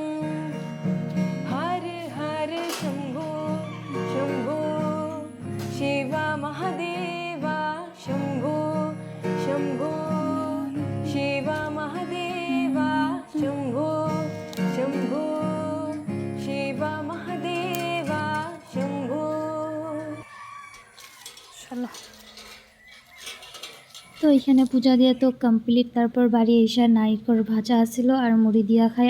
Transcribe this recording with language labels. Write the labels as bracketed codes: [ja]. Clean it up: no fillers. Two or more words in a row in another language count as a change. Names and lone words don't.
[sa] हर हर शंभो शंभो शिवा महादेवा शंभो शंभो शिवा महादेवा शंभो शंभो शिवा महादेवा शंभो। [bn] তো এখানে পূজা দিয়ে তো কমপ্লিট। তারপর বাড়ি এসে নারিকল ভাজা আসছিল আর মুড়ি দিয়া খাই।